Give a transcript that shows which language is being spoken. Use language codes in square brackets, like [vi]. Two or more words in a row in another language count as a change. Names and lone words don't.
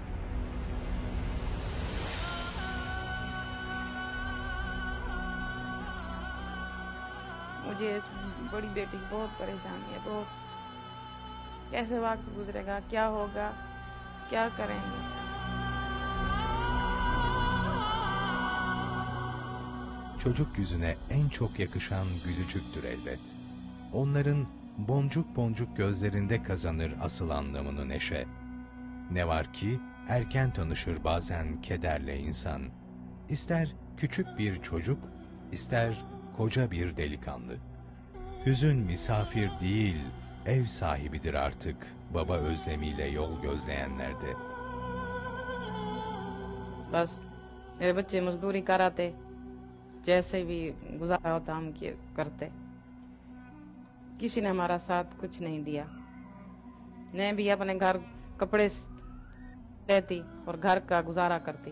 [ur] مجھے اس بڑی بیٹی کی بہت پریشانی ہے، بہت. کیسے وقت گزرے گا، کیا ہوگا، کیا کریں گے. [tr] Çocuk yüzüne en çok yakışan gülücüktür elbet. Onların boncuk boncuk gözlerinde kazanır asıl anlamını neşe. Ne var ki erken tanışır bazen kederle insan. İster küçük bir çocuk, ister koca bir delikanlı. Hüzün misafir değil, ev sahibidir artık baba özlemiyle yol gözleyenlerde. [ur] بس میرے بچے مزدوری کراتے، جیسے بھی گزارا ہوتا ہم کرتے. کسی نے ہمارا ساتھ کچھ نہیں دیا. میں بھی اپنے گھر کپڑے لیتی اور گھر کا گزارا کرتی.